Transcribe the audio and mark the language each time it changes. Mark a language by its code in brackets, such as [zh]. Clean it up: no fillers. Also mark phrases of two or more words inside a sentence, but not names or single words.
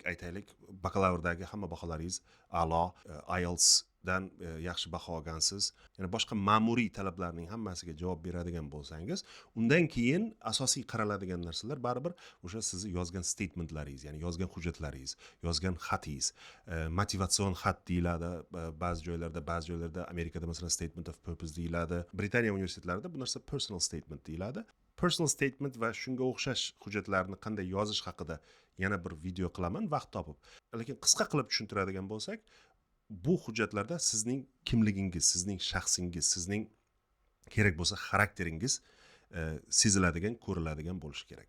[uz] Aytaylik, bakalavrdagi hamma baholaringiz a'lo, IELTS dan yaxshi baho olgansiz, ya'ni boshqa ma'muriy talablarning hammasiga javob beradigan bo'lsangiz, undan keyin asosiy qaraladigan narsalar baribir o'sha sizni yozgan statementlaringiz, ya'ni yozgan hujjatlaringiz, yozgan xatingiz, motivatsion xat deyiladi, ba'zi joylarda Amerikada masalan [en] statement of purpose [uz] deyiladi, Britaniya universitetlarida bu narsa [en] personal statement [uz] deyiladi. [en] Personal statement [uz] va shunga o'xshash hujjatlarni qanday yozish haqida yana bir video qilaman vaqt topib. Lekin qisqa qilib tushuntiradigan bo'lsak, bu hujjatlarda sizning kimligingiz, sizning shaxsingiz, sizning kerak bo'lsa xarakteringiz seziladigan, ko'riladigan bo'lishi kerak.